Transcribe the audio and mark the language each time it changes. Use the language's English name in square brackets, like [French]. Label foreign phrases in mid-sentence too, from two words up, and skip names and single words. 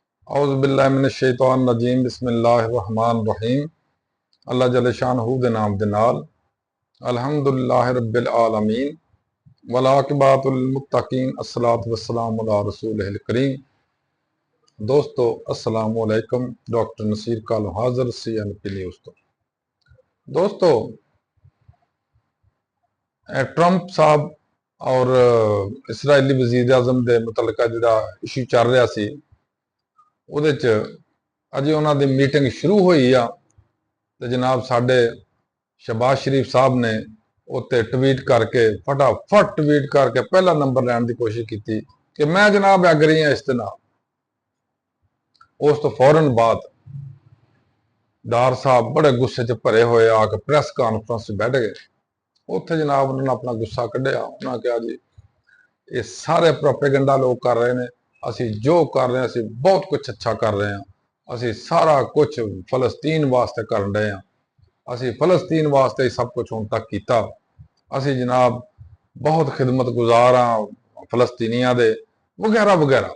[Arabic] أعوذ بالله من الشيطان الرجيم بسم الله الرحمن الرحيم. [Punjabi] اللہ جل شانہ دے ناں دے نال [Arabic] الحمد لله رب العالمين والعاقبة للمتقين الصلاة والسلام على رسوله الكريم. दोस्तों السلام عليكم. [Punjabi] ڈاکٹر نصیر کالو حاضر CNP نیوز توں. دوستو ٹرمپ صاحب اور اسرائیلی وزیر اعظم دے متعلق جیہڑا ایشو چل رہا سی ਉਹਦੇ ਚ اجے اوہناں دی میٹنگ شروع ہوئی آ تے جناب ساڈے شہباز شریف صاحب نے اتے ٹویٹ کر کے پھٹاپھٹ ٹویٹ کر کے پہلا نمبر لین دی کوشش کی کہ میں جناب ایگری ہاں اس دے نال. اس توں فوراً بعد ڈار صاحب بڑے غصے چ بھرے ہوئے آ کے [English] press conference [Punjabi] بیٹھ گئے. اوتھے جناب اوہناں نے اپنا غصہ کڈھیا. [Urdu] انہوں نے کہا جی یہ سارے پروپیگنڈا لوگ کر رہے ہیں, [Punjabi] اسی جو کر رہے ہاں اسی بہت کجھ اچھا کر رہے ہاں اسی سارا کجھ فلسطین واسطے کر رہے ہاں اسی فلسطین واسطے سب کجھ ہن تک کیتا اسی جناب بہت خدمت گزار ہاں فلسطینیاں دے وغیرہ وغیرہ.